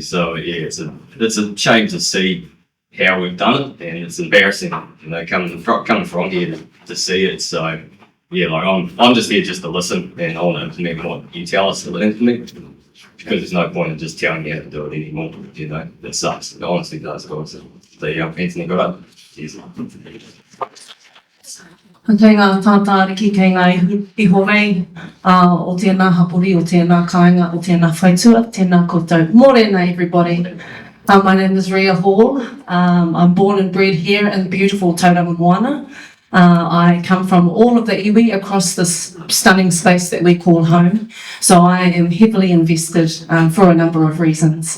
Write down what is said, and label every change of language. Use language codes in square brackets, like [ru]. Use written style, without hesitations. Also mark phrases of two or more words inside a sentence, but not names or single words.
[en] So yeah, it's a shame to see how we've done it, and it's embarrassing, you know, coming from here to see it. So yeah, like I'm just here just to listen, and I want to implement what you tell us to implement, because there's no point in just telling you how to do it anymore. You know, it sucks. It honestly does, guys. So there you go, Anthony got up. Cheers. [mi] Kei ngā tātāriki, kei ngā ihorei, o tēnā hapuri, o tēnā kāinga, o tēnā whaitua, tēnā koutou. [en] Morena, everybody. My name is Ria Hall. I'm born and bred here in beautiful Tauranga Moana. I come from all of the iwi across this stunning space that we call home. So I am heavily invested for a number of reasons.